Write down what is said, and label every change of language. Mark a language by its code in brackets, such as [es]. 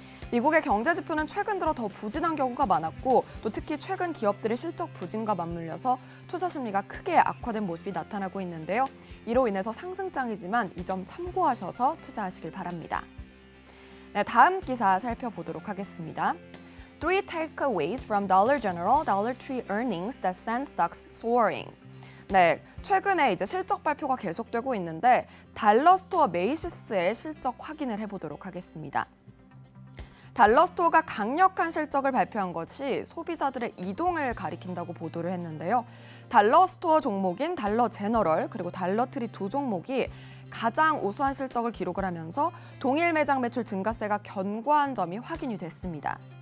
[ko] 미국의 경제 지표는 최근 들어 더 부진한 경우가 많았고 또 특히 최근 기업들의 실적 부진과 맞물려서 투자 심리가 크게 악화된 모습이 나타나고 있는데요. 이로 인해서 상승장이지만 이 점 참고하셔서 투자하시길 바랍니다. 네, 다음 기사 살펴보도록 하겠습니다. [en] 3 takeaways from Dollar General, Dollar Tree earnings that send stocks soaring. [ko] 네, 최근에 이제 실적 발표가 계속되고 있는데 달러스토어 메이시스의 실적 확인을 해보도록 하겠습니다. 달러스토어가 강력한 실적을 발표한 것이 소비자들의 이동을 가리킨다고 보도를 했는데요. 달러스토어 종목인 달러 제너럴 그리고 달러트리 두 종목이 가장 우수한 실적을 기록을 하면서 동일 매장 매출 증가세가 견고한 점이 확인이 됐습니다.